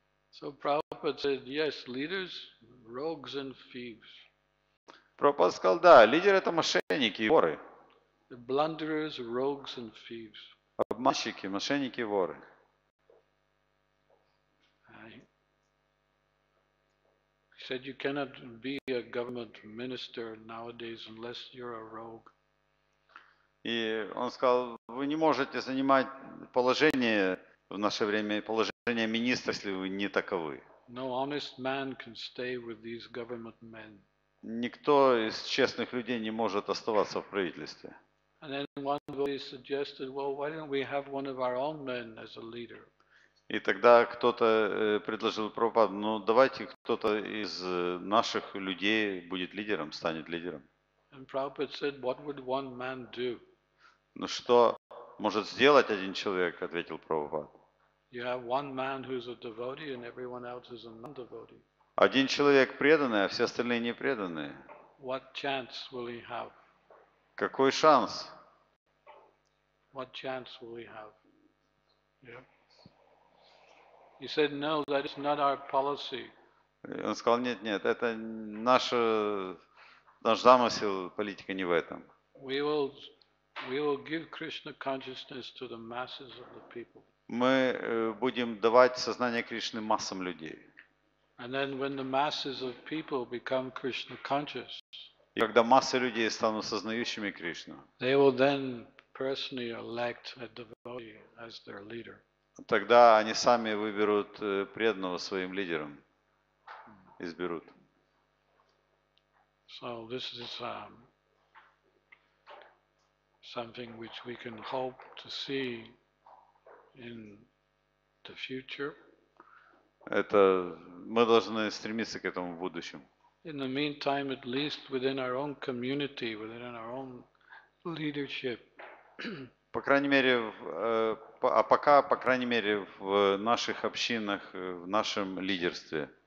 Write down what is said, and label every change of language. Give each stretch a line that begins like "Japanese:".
English: So Prabhupada said, yes, leaders, rogues and thieves.
Russian: Прабхупада сказал, да, лидеры это мошенники и воры.
English: The blunderers, rogues and thieves.
Russian: Обманщики, мошенники и воры.
English: He said you cannot be a government minister nowadays unless you're a rogue.
Russian: И он сказал, вы не можете занимать положение в наше время, положение министра, если вы не таковы.
English: No honest man can stay with these government men.
Russian: Никто из честных людей не может оставаться в правительстве.
English: And then one devotee suggested, well, why don't we have one of our own men as a leader?
Russian: И тогда кто-то предложил Прабхупаду, ну давайте кто-то из наших людей будет лидером, станет лидером.
English: And Prabhupada said, what would one man do?
Russian: Ну что может сделать один человек, ответил Прабхупад.
English: You have one man who's a devotee and everyone else is a non-devotee.
Russian: Один человек преданный, а все остальные не преданные.
English: What chance will he have?
Russian: Какой шанс?
English: What chance will he have? Yeah. He said, no, that is not our policy.
Russian: Он сказал, нет, это наш замысел, политика не в этом.
English: We will give Krishna consciousness to the masses of the people.
Russian: Мы будем давать сознание Кришны массам людей.
English: And then when the masses of people become Krishna conscious,
Russian: И когда массы людей станут сознающими Кришну,
English: they will then personally elect a devotee as their leader.
Russian: тогда они сами выберут преданного своим лидером, изберут.
English: So this is something which we can hope to see in the future.
Russian: Это мы должны стремиться к этому в будущем.
English: In the meantime, at least within our own community, within our own leadership,
Russian: По крайней мере, пока, по крайней мере, в наших общинах, в нашем лидерстве,